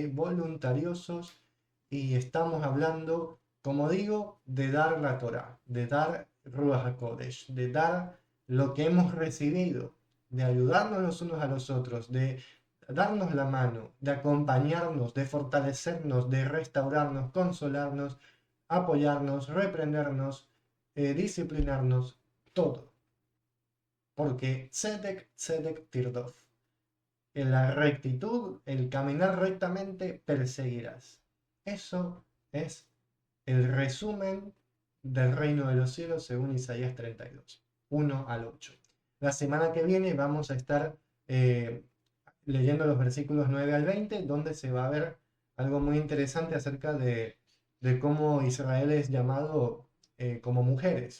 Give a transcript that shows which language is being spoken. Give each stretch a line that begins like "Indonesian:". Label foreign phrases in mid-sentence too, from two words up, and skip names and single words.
Spanish: voluntariosos, y estamos hablando, como digo, de dar la Torá, de dar Ruach HaKodesh, de dar lo que hemos recibido, de ayudarnos los unos a los otros, de darnos la mano, de acompañarnos, de fortalecernos, de restaurarnos, consolarnos, apoyarnos, reprendernos, disciplinarnos, todo.
Hebrew: Porque tzedek, tzedek tirdof.
Spanish: En la rectitud, el caminar rectamente, perseguirás. Eso es el resumen del reino de los cielos según Isaías 32, 1 al 8. La semana que viene vamos a estar eh, leyendo los versículos 9 al 20, donde se va a ver algo muy interesante acerca de cómo Israel es llamado como mujeres.